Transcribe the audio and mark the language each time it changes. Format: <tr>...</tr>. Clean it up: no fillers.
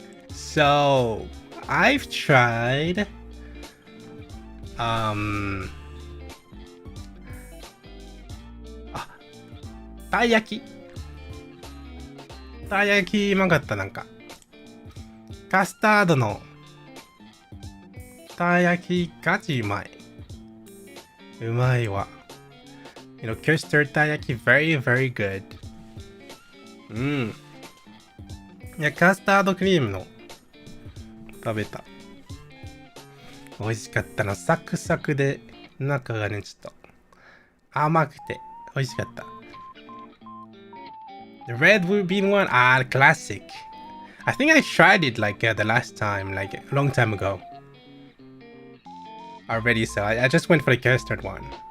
<en>So I've tried</en> <ja>たい焼きうまかった。なんかカスタードのたい焼きガチうまいわ。</ja> <en>You know, custard たい焼き very good.</en> <ja>いや、カスタードクリームの食べた。美味しかったの。サクサクで中がねちょっと甘くて美味しかった。</ja> <en>The red bean one, classic. I think I tried it like the last time, like a long time ago. Already, so I just went for the custard one.</en>